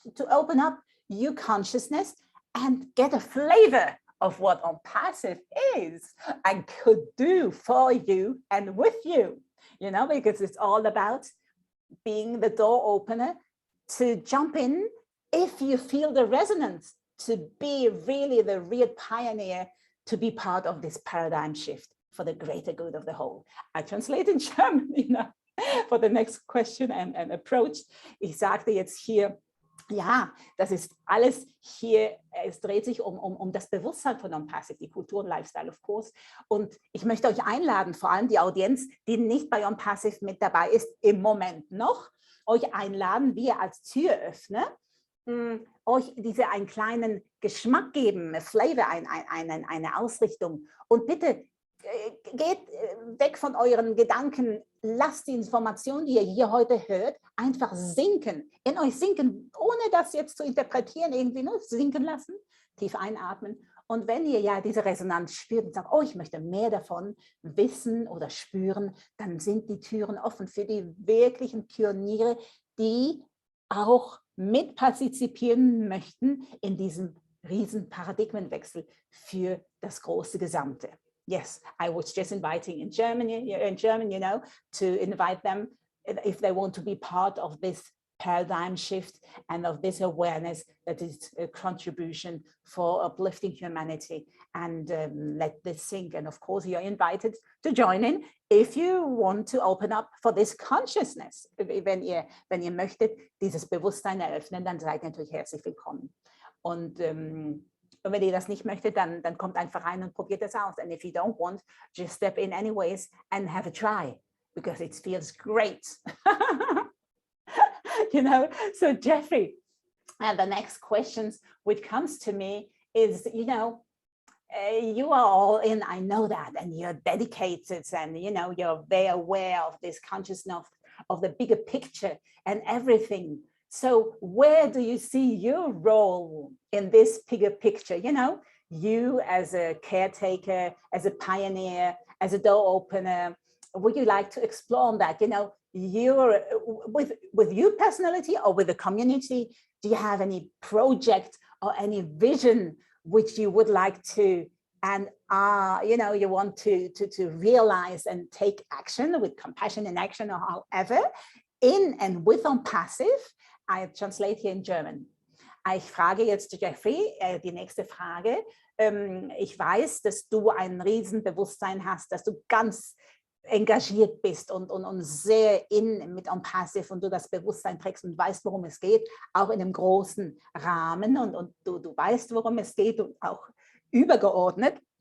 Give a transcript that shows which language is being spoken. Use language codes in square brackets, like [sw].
[en] open up your consciousness and get a flavor of what ONPASSIVE is and could do for you and with you, you know, because it's all about being the door opener to jump in if you feel the resonance, to be really the real pioneer, to be part of this paradigm shift for the greater good of the whole. I translate in German, you know, for the next question and approach. [de] Ich sagte jetzt hier, ja, das ist alles hier, es dreht sich um das Bewusstsein von ONPASSIVE, die Kultur und Lifestyle, [en] of course. [de] Und ich möchte euch einladen, vor allem die Audienz, die nicht bei ONPASSIVE mit dabei ist, im Moment noch, euch einladen, wir als Türöffner, euch einen kleinen Geschmack geben, ein Flavor, eine Ausrichtung. Und bitte geht weg von euren Gedanken, lasst die Information, die ihr hier heute hört, einfach sinken, in euch sinken, ohne das jetzt zu interpretieren, irgendwie nur sinken lassen, tief einatmen. Und wenn ihr ja diese Resonanz spürt und sagt, oh, ich möchte mehr davon wissen oder spüren, dann sind die Türen offen für die wirklichen Pioniere, die auch mitpartizipieren möchten in diesem riesen Paradigmenwechsel für das große Gesamte. [en] Yes, I was just inviting in German, you know, to invite them if they want to be part of this paradigm shift and of this awareness that is a contribution for uplifting humanity, and let this sink. And of course, you're invited to join in if you want to open up for this consciousness. [de] Wenn ihr möchtet, dieses Bewusstsein eröffnen, dann seid ihr natürlich herzlich willkommen. Und wenn ihr das nicht möchtet, dann kommt einfach rein und probiert das aus. [en] And if you don't want, just step in anyways and have a try, because it feels great. You know, so Jeffrey, and the next questions which comes to me is, you know, you are all in, I know that, and you're dedicated, and you know, you're very aware of this consciousness of the bigger picture and everything. So where do you see your role in this bigger picture? You know, you as a caretaker, as a pioneer, as a door opener, would you like to explore on that? You know, you're with your personality or with the community, do you have any project or any vision which you would like to, and you know, you want to realize and take action with compassion and action, or however, in and with ONPASSIVE? I translate here in German. [de] Ich frage jetzt Jeffrey, die nächste Frage. Ich weiß, dass du ein Riesenbewusstsein hast, dass du ganz engagiert bist und sehr mit ONPASSIVE, und du das Bewusstsein trägst und weißt, worum es geht, auch in einem großen Rahmen, und du weißt, worum es geht, und auch übergeordnet.